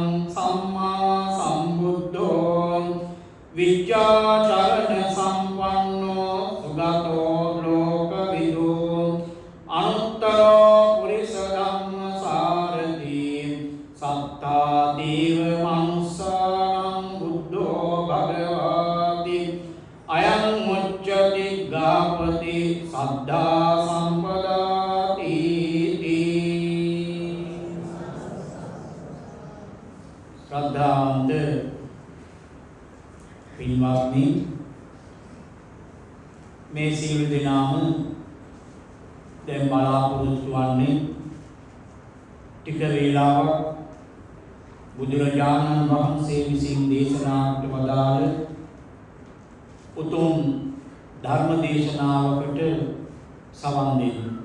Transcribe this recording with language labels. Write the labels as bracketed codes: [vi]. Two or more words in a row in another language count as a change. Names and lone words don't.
[pi] සම්මා සම්බුද්ධෝ විද්‍යාචරණ සම්පන්නෝ සුගතෝ ලෝකවිදු අනුත්තරෝ පුරිස ධම්මසාරති සත්තා දේව මනුස්සානං බුද්ධෝ භගවාති අයං මුච්චති ගාපති සද්ධා සම්පදාති [si] ශ්‍රද්ධාවන්ත පින්වත්නි මේ සියලු දෙනාම දැන් බලාපොරොත්තු වන්නේ ටික වේලාවක් බුදුරජාණන් වහන්සේ විසින් දේශනාවට වදාළ උතුම් ධර්ම දේශනාවකට සවන් දෙන්න.